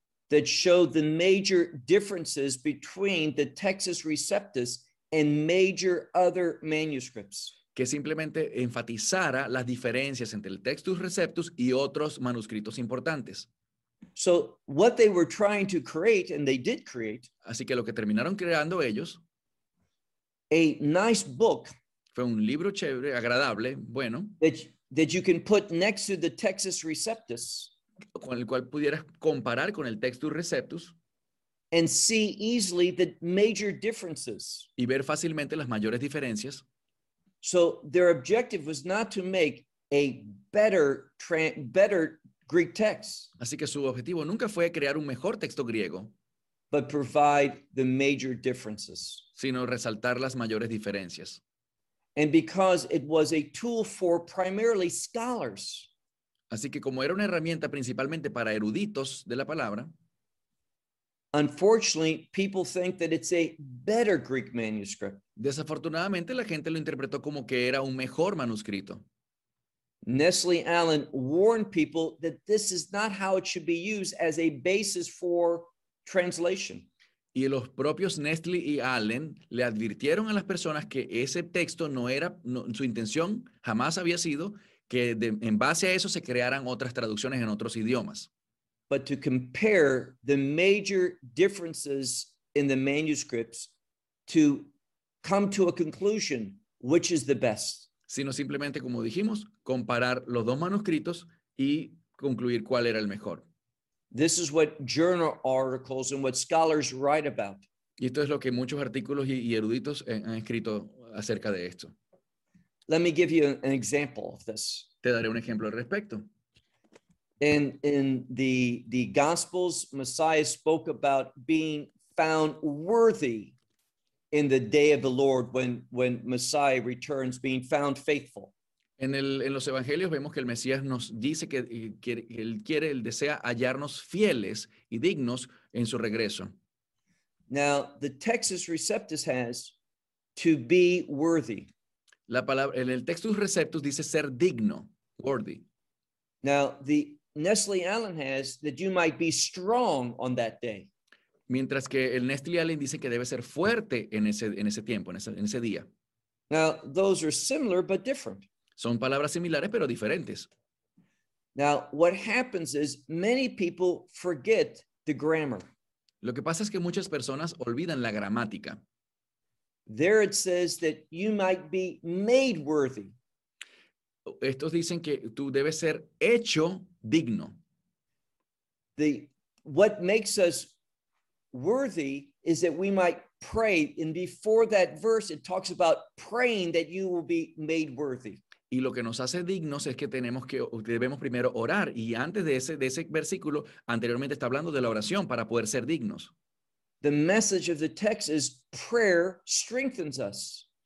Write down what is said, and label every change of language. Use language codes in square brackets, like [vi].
[en] that showed the major differences between the Textus Receptus and major other manuscripts. [es] Que simplemente enfatizara las diferencias entre el Textus Receptus y otros manuscritos importantes. [en] So what they were trying to create, and they did create, [es] así que lo que terminaron creando ellos, [en] a nice book. [es] Fue un libro chévere, agradable, bueno. [en] That you can put next to the Textus Receptus. [es] Con el cual pudieras comparar con el Textus Receptus. [en] And see easily the major differences. [es] Y ver fácilmente las mayores diferencias. [en] So their objective was not to make a better Greek text. [es] Así que su objetivo nunca fue crear un mejor texto griego. [en] but provide the major differences. [es] Sino resaltar las mayores diferencias. [en] And because it was a tool for primarily scholars. [es] Así que como era una herramienta principalmente para eruditos de la palabra. [en] Unfortunately, people think that it's a better Greek manuscript. [es] Desafortunadamente, la gente lo interpretó como que era un mejor manuscrito. [en] Nestle Allen warned people that this is not how it should be used as a basis for translation. [es] Y los propios Nestle y Allen le advirtieron a las personas que ese texto no era, no, su intención jamás había sido que de, en base a eso se crearan otras traducciones en otros idiomas. [en] But to compare the major differences in the manuscripts to come to a conclusion which is the best. [es] Sino simplemente, como dijimos, comparar los dos manuscritos y concluir cuál era el mejor. [en] This is what journal articles and what scholars write about. [es] Y esto es lo que muchos artículos y eruditos han escrito acerca de esto. [en] Let me give you an example of this. [es] Te daré un ejemplo al respecto. [en] In the Gospels, Messiah spoke about being found worthy in the day of the Lord when Messiah returns, being found faithful. [es] En los Evangelios vemos que el Mesías nos dice que él quiere, él desea hallarnos fieles y dignos en su regreso. [en] Now, the Textus Receptus has to be worthy. [es] La palabra, en el Textus Receptus dice ser digno, worthy. [en] Now, the Nestle Allen has that you might be strong on that day. [es] Mientras que el Nestle Allen dice que debe ser fuerte en ese tiempo, en ese día. [en] Now, those are similar but different. [es] Son palabras similares pero diferentes. [en] Now, what happens is many people forget the grammar. [es] Lo que pasa es que muchas personas olvidan la gramática. [en] There it says that you might be made worthy. [es] Estos dicen que tú debes ser hecho digno. [en] The what makes us worthy is that we might pray. And before that verse, it talks about praying that you will be made worthy. [es] Y lo que nos hace dignos es que tenemos que debemos primero orar. Y antes de ese versículo, anteriormente está hablando de la oración para poder ser dignos. [en] The message of the text is prayer strengthens us.